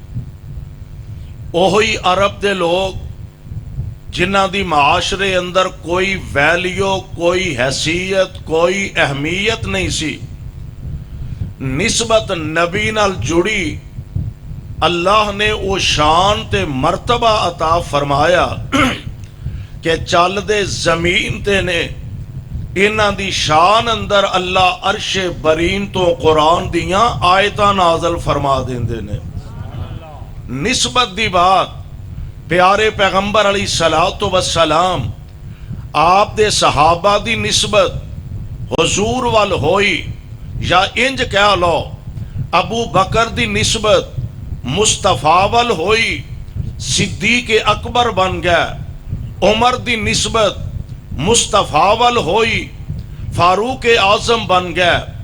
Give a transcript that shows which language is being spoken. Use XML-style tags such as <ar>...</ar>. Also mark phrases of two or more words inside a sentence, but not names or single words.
<pa>اوہی عرب دے لوگ جنہاں دی معاشرے اندر کوئی ویلیو، کوئی حیثیت، کوئی اہمیت نہیں سی، نسبت نبی نال جڑی، اللہ نے وہ شان تے مرتبہ عطا فرمایا کہ چل دے زمین تے نے انہاں دی شان اندر اللہ عرش برین تو قرآن دیاں آیتاں نازل فرما دیندے نے۔ نسبت دی بات پیارے پیغمبر</pa> <ar>علیہ الصلوۃ والسلام</ar> <pa>آپ دے صحابہ دی نسبت حضور وال ہوئی، یا انج کہہ لو ابو بکر دی نسبت مصطفیٰ وال ہوئی، صدیق اکبر بن گیا، عمر دی نسبت مصطفیٰ وال ہوئی، فاروق اعظم بن گیا،</pa>